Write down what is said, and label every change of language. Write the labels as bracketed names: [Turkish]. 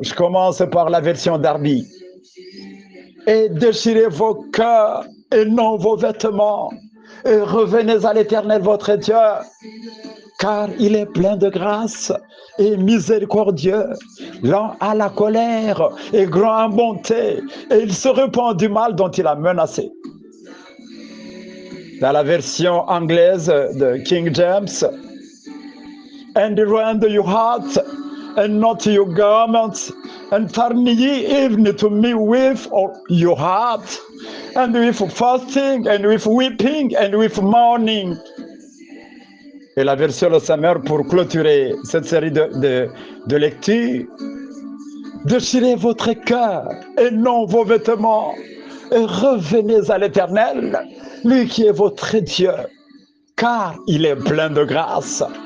[French] Je commence par la version Darby. Et déchirez vos cœurs et non vos vêtements, et revenez à l'Éternel votre Dieu, car il est plein de grâce et miséricordieux, lent à la colère et grand en bonté, et il se repent du mal dont il a menacé. Dans la version anglaise de King James, [English] and rend your heart and not your garments, and turn ye even to me with all your heart, and with fasting, and with weeping, and with mourning. [French] Et la version Le Sommaire pour clôturer cette série de lectures. Déchirez votre cœur et non vos vêtements, et revenez à l'Éternel, lui qui est votre Dieu, car il est plein de grâce.